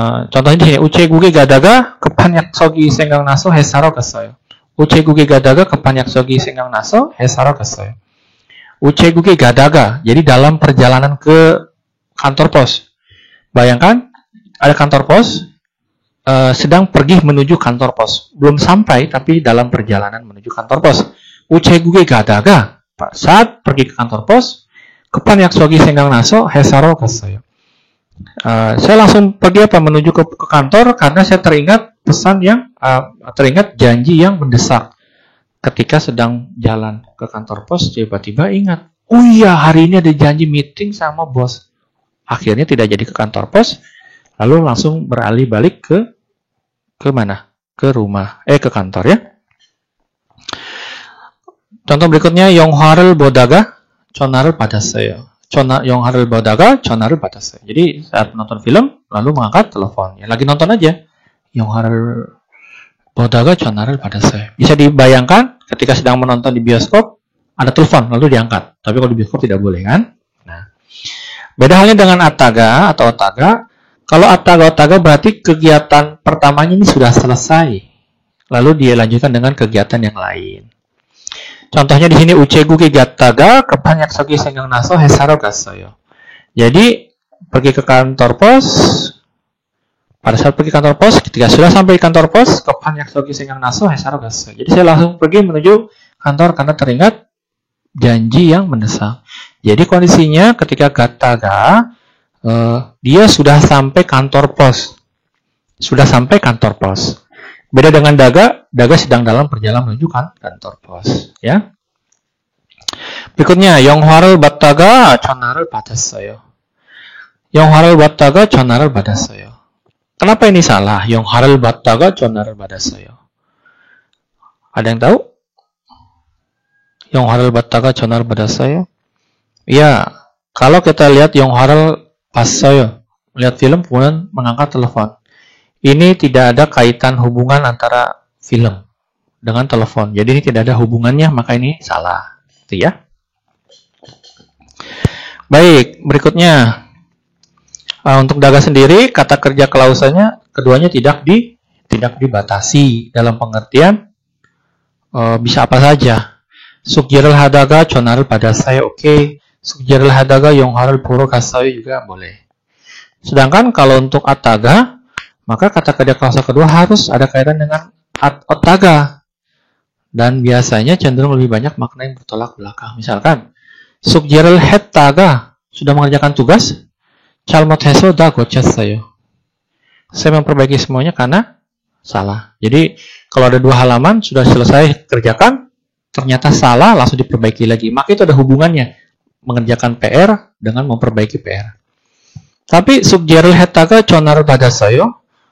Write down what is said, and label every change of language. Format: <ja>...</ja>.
<id>Contohnya di sini,</id> <ko>우체국에 가다가 급한 약속이 생각나서 회사로 갔어요. 우체국에 가다가 급한 약속이 생각나서 회사로 갔어요. 우체국에 가다가,</ko> <id>jadi dalam perjalanan ke kantor pos. Bayangkan ada kantor pos, sedang pergi menuju kantor pos. Belum sampai, tapi dalam perjalanan menuju kantor pos.</id> <ko>우체국에 가다가,</ko> <id>saat pergi ke kantor pos,</id> <ko>급한 약속이 생각나서 회사로 갔어요.</ko> <id>Saya langsung pergi menuju ke kantor karena saya teringat pesan yang teringat janji yang mendesak. Ketika sedang jalan ke kantor pos, tiba-tiba ingat, oh iya hari ini ada janji meeting sama bos. Akhirnya tidak jadi ke kantor pos, lalu langsung beralih balik ke mana? Ke rumah, ke kantor ya. Contoh berikutnya,</id> <ko>영화를 보다가 전화를 받았어요. 영화를 보다가 전화를 받았어요.</ko> <id>Jadi saat menonton film, lalu mengangkat telepon. Ya, lagi nonton aja.</id> <ko>영화를 보다가 전화를 받았어요.</ko> <id>Bisa dibayangkan ketika sedang menonton di bioskop, ada telepon, lalu diangkat. Tapi kalau di bioskop tidak boleh kan? Nah, beda halnya dengan ataga atau otaga. Kalau ataga berarti kegiatan pertamanya ini sudah selesai. Lalu dia lanjutkan dengan kegiatan yang lain. Contohnya di sini</id> <ko>우체국에 갔다가 급한 약속이 생각나서 회사로 갔어요.</ko> <id>Jadi pergi ke kantor pos. Pada saat pergi kantor pos, ketika sudah sampai di kantor pos,</id> <ko>급한 약속이 생각나서 회사로 갔어요.</ko> <id>Jadi saya langsung pergi menuju kantor karena teringat janji yang mendesak. Jadi kondisinya ketika</id> <ko>갔다가</ko> <id>dia sudah sampai kantor pos. Sudah sampai kantor pos. Beda dengan daga sedang dalam perjalanan menuju kantor pos, ya. berikutnya</id> <ko>영화를 봤다가 전화를 받았어요. 영화를 봤다가 전화를 받았어요.</ko> <id>Kenapa ini salah?</id> <ko>영화를 봤다가 전화를 받았어요.</ko> <id>Ada yang tahu?</id> <ko>영화를 봤다가 전화를 받았어요?</ko> <id>Ya, kalau kita lihat</id> <ko>영화를 봤어요,</ko> <id>lihat film kemudian mengangkat telepon. Ini tidak ada kaitan hubungan antara film dengan telepon. Jadi ini tidak ada hubungannya, maka ini salah. Itu ya. Baik, berikutnya. Untuk daga sendiri, kata kerja klausalnya keduanya tidak dibatasi dalam pengertian bisa apa saja.</id> <ko>숙제를 하다가 전화를 받았어요.</ko> <id>Oke.</id> <ko>숙제를 하다가 영화를 보러 갔어요</ko> <id>juga boleh. Sedangkan kalau untuk ataga, maka kata kerja klausal kedua harus ada kaitan dengan otaga. Dan biasanya cenderung lebih banyak makna yang bertolak belakang. Misalkan,</id> <ko>숙제를 했다가</ko> <id>sudah mengerjakan tugas,</id> <ko>잘못해서 다 고쳤어요.</ko> <id>Saya memperbaiki semuanya karena salah. Jadi, kalau ada dua halaman, sudah selesai kerjakan, ternyata salah, langsung diperbaiki lagi. Maka itu ada hubungannya. Mengerjakan PR dengan memperbaiki PR. Tapi,</id> <ko>숙제를 했다가 전화를 받았어요.</ko>